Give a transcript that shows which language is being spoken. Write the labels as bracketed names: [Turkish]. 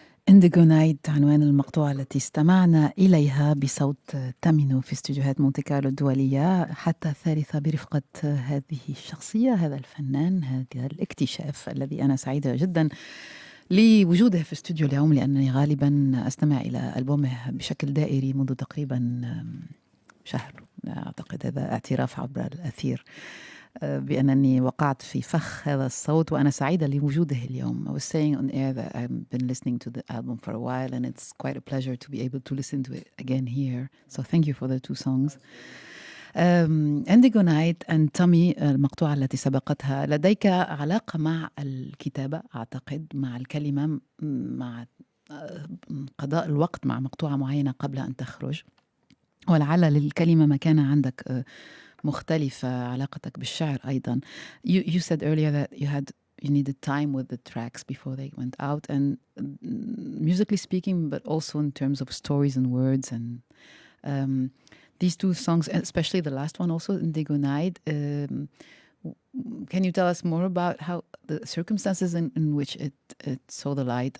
[Arabic] Indigo Night عنوان المقطوعة التي استمعنا إليها بصوت تامينو في استديوهات مونتي كارلو الدولية حتى الثالثة برفقة هذه الشخصية، هذا الفنان، هذا الاكتشاف الذي أنا سعيدة جدا لوجوده في استوديو اليوم، لأنني غالبا أستمع إلى ألبومه بشكل دائري منذ تقريبا شهر. أعتقد هذا اعتراف عبر الأثير بأنني وقعت في فخ هذا الصوت، وأنا سعيدة لوجوده اليوم. [English] I was saying on air that I've been listening to the album for a while, and it's quite a pleasure to be able to listen to it again here. So thank you for the two songs. Indigo Night and Tommy [Arabic] المقطوعة التي سبقتها. لديك علاقة مع الكتابة أعتقد، مع الكلمة، مع قضاء الوقت مع مقطوعة معينة قبل أن تخرج، ولعل للكلمة مكانة عندك مختلفة، علاقتك بالشعر أيضا. [English] You said earlier that you needed time with the tracks before they went out, and musically speaking, but also in terms of stories and words. And these two songs, especially the last one, also Indigo Night, can you tell us more about how the circumstances in which it saw the light?